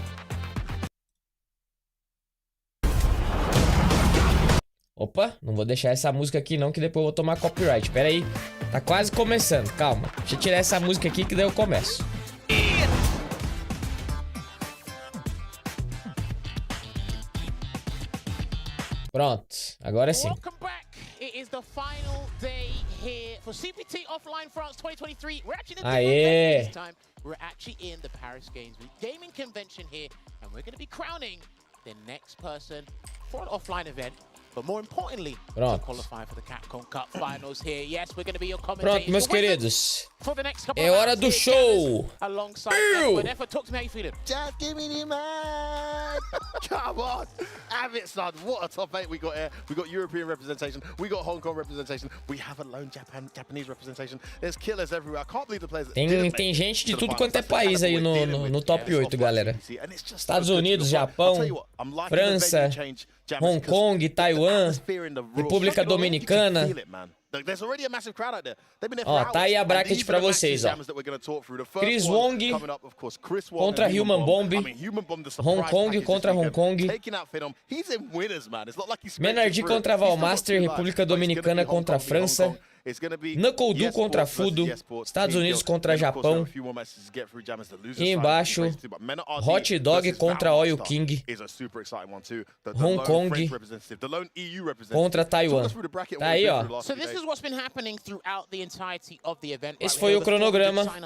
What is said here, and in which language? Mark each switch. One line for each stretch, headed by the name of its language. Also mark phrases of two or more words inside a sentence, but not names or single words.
Portuguese: Opa, não vou deixar essa música aqui não, que depois eu vou tomar copyright. Pera aí, tá quase começando, calma. Deixa eu tirar essa música aqui que daí eu começo. Pronto, agora sim.
English: It is the final day here for CPT Offline France 2023. We're actually in a Aê. different venue this time. We're actually in the Paris Games Gaming Convention here, and we're going to be crowning the next person for an offline event. But more importantly, to qualify for the Capcom Cup Finals here. Yes, we're going to be your commentators.
Portuguese: Pronto, meus queridos. É hora do show.
English: Alongside Effort, talk to me how you feeling. Just give me the man. Come on. Have it, son. What a top 8 we got here. We got European representation. We got Hong Kong representation. We have a lone Japanese representation. There's killers everywhere. I can't believe the players.
Portuguese: Tem gente de tudo quanto é país aí no top 8, galera. Estados Unidos, Japão, França, Hong Kong, Taiwan, República Dominicana. Ó, tá aí a bracket pra vocês, ó. Chris Wong contra Human Bomb. Hong Kong contra Hong Kong. MenaRD contra Valmaster. República Dominicana contra França. Nuckledu contra Fuudo, Estados Unidos contra Japão. E embaixo, Hot Dog contra Oil King, Hong Kong contra Taiwan. Tá aí, ó. Esse foi o cronograma.